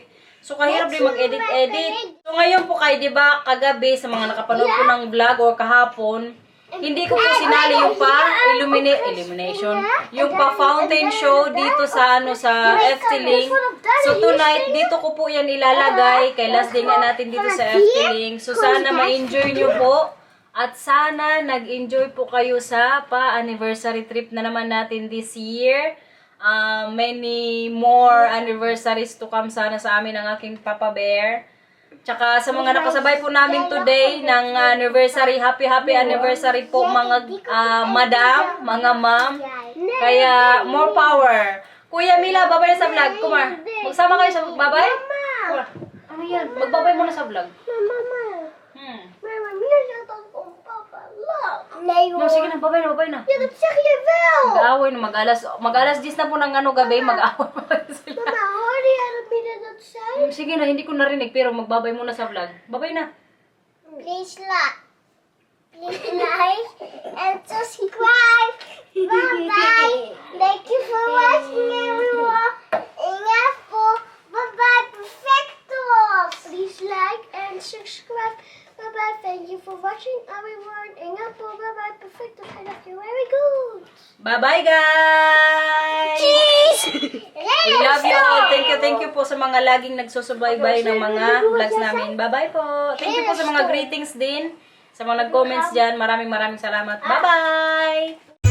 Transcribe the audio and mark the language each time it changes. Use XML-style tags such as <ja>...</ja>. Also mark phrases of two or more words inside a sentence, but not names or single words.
<tl>So kahirap din mag-edit-edit. So ngayon po kayo, di ba, kagabi sa mga nakapanood ko ng vlog or kahapon, hindi ko po sinali yung pa-illumination, yung pa-</tl> <en>fountain show</en> <tl>dito sa sa FT-Link.</tl> <en>So tonight,</en> <tl>dito ko po yan ilalagay. Kay</tl> <en>last day</en> <tl>nga natin dito sa FT-Link. So sana ma-enjoy nyo po. At sana nag-enjoy po kayo sa pa-anniversary trip na naman natin</tl> <en>this year. Many more anniversaries to come</en> <tl>sana sa amin ng aking Papa Bear. Tsaka sa mga nakasabay po namin today ng anniversary,</tl> <en>happy anniversary</en> <tl>po mga madam, mga ma'am. Kaya</tl> <en>more power.</en> <tl>Kuya Mila, babay na sa vlog. Kumar, magsama kayo sa babay? Ano yan? Magbabay muna sa vlog. Mama. Mama,</tl> <nl>hier zit dan om papa. Look. Nee hoor.</nl> <tl>No, sige na, babay na.</tl> <nl>Ja, dat zeg je wel.</nl> <tl>Mag-away na, mag-alas 10 na po ng gabi, mag-away pa rin sila. Mama,</tl> <nl>hoorde jij dat Mina dat zei?</nl> <tl>Sige na, hindi ko narinig, pero magbabay muna sa vlog. Babay na.</tl> <en>Please like and subscribe. Bye bye. Thank you for watching everyone.</en> <tl>Ingat po.</tl> <en>Bye bye. Perfectos. Please like and subscribe. Bye bye. Thank you for watching everyone.</en> <tl>Ingat po.</tl> <en>Bye bye. Perfectos. I love you very good. Bye-bye, guys! Cheese. We love you all. Thank you</en> <tl>po sa mga laging nagsusubaybay ng mga vlogs namin. Bye-bye po.</tl> <en>Thank you</en> <tl>po sa mga greetings din. Sa mga nag-comments dyan. Maraming salamat. Bye-bye!</tl>